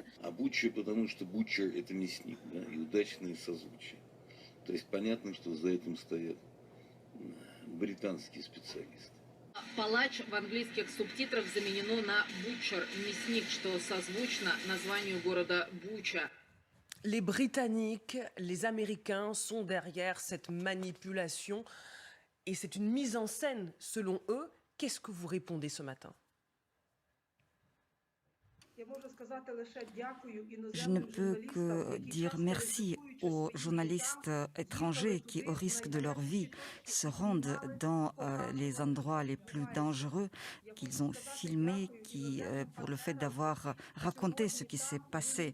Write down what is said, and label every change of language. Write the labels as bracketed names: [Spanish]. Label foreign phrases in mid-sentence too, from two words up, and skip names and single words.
[Russian] А Буча, потому что Butcher это мясник, да, и удачные созвучия. То есть понятно, что за этим стоят британские специалисты. Палач в английских субтитрах заменено на Butcher, мясник, что созвучно названию города Буча. [French] Les Britanniques, les Américains sont derrière cette manipulation et c'est une mise en scène selon eux. Qu'est-ce que vous répondez ce matin? Je ne peux que dire merci aux journalistes étrangers qui, au risque de leur vie, se rendent dans les endroits les plus dangereux, qu'ils ont filmés, pour le fait d'avoir raconté ce qui s'est passé.